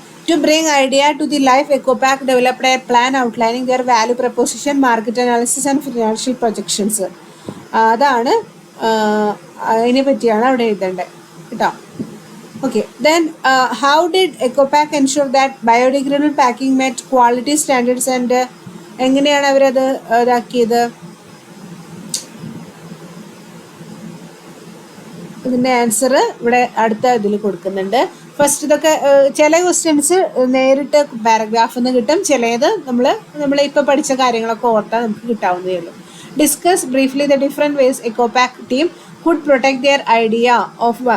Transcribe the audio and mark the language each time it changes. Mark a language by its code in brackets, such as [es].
[en] To bring idea to the life, Ecopack developed a plan outlining their value proposition, market analysis and financial projections. [ml] അതാണ് അതിനെ പറ്റിയാണ് അവിടെ എഴുതേണ്ടത് കേട്ടോ. [en] Okay, then how did Ecopack ensure that biodegradable packing met quality standards and [ml] എങ്ങനെയാണ് അവരത് ഇതാക്കിയത്? ഇതിൻ്റെ answer ഇവിടെ അടുത്ത ഇതിൽ കൊടുക്കുന്നുണ്ട്. ഫസ്റ്റ് ഇതൊക്കെ ചില ക്വസ്റ്റ്യൻസ് നേരിട്ട് പാരഗ്രാഫിൽ നിന്ന് കിട്ടും, ചിലത് നമ്മൾ ഇപ്പോൾ പഠിച്ച കാര്യങ്ങളൊക്കെ ഓർത്താൽ നമുക്ക് കിട്ടാവുന്നതേ ഉള്ളൂ. [en] Discuss briefly the different ways Ecopack team could protect their idea of.